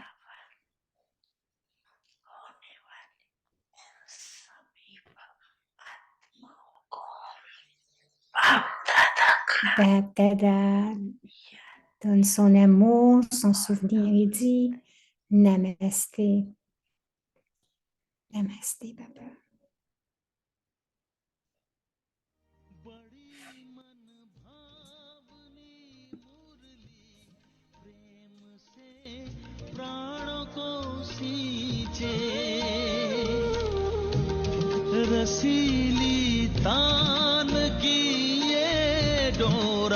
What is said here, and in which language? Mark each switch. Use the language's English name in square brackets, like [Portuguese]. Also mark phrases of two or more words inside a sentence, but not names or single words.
[French] Dada donne son amour, son souvenir et dit Namasté. Namasté, Baba. [Hindi] प्राणों को सींचे रसीली तान की ये डोर